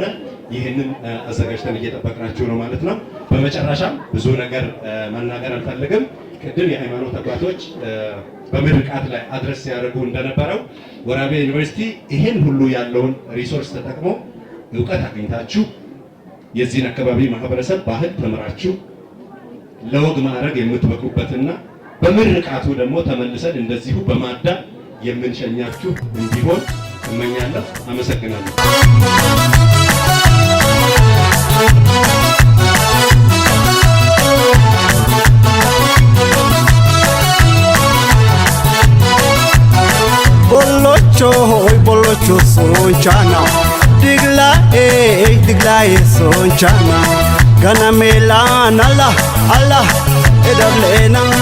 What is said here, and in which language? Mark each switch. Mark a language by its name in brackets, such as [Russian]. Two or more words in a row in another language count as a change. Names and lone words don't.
[Amharic] ይህንን አዘጋጅተን እየጠበቅናቸው ነው ማለት ነው። በመጨረሻም ብዙ ነገር መናገር አልፈልግም። ቅድም የሃይማኖት አባቶች በምርቃት ላይ አድረስ ሲያደርጉ እንደነበረው ወራቤ ዩኒቨርሲቲ ይህን ሁሉ ያለውን ሪሶርስ ተጠቅሞ እውቀት አግኝታችሁ የዚህን አካባቢ ማህበረሰብ ባህል ተምራችሁ ለወግ ማዕረግ የምትበቁበትና በምርቃቱ ደግሞ ተመልሰን እንደዚሁ በማዳ የምንሸኛችሁ እንዲሆን እመኛለሁ። አመሰግናለሁ። Bolocho hoy bolocho sonchana diglae sonchana gana melan Allah Allah edablena